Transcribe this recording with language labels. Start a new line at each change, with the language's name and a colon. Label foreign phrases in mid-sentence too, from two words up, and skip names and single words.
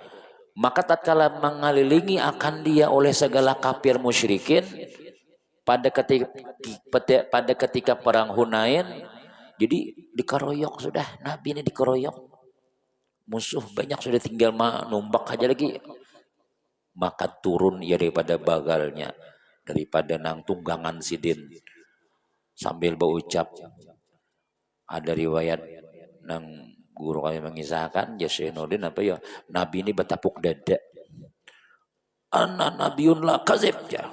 Indonesian: Maka tatkala mengelilingi akan dia oleh segala kafir musyrikin pada ketika perang Hunain,
Banjar: jadi dikeroyok sudah, Nabi ini dikeroyok musuh banyak, sudah tinggal numbak aja lagi, maka turun ya daripada bagalnya, daripada nang tunggangan sidin, sambil berucap, ada riwayat nang guru kami mengisahkan Jasainuddin apa ya, Nabi ini bertapuk dada,
Arabic: ana nabiun la kazib
Banjar: ya.